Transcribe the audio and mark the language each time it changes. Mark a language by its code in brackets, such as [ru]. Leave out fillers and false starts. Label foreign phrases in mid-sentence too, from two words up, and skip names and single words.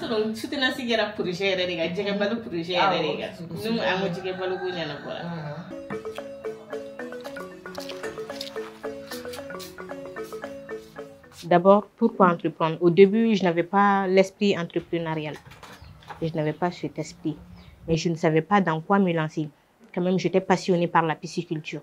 [fr] Donc soutenir c'est [bm] kɛra projet yɛrɛ de ka jɛgɛ balo projet yɛrɛ de ka nu a ma jɛgɛ balo ko ɲɛnabɔ la. [fr] D'abord, pourquoi entreprendre? Au début, je n'avais pas l'esprit entrepreneurial. Je n'avais pas cet esprit. Mais je ne savais pas dans quoi me lancer. Quand même, j'étais passionnée par la pisciculture.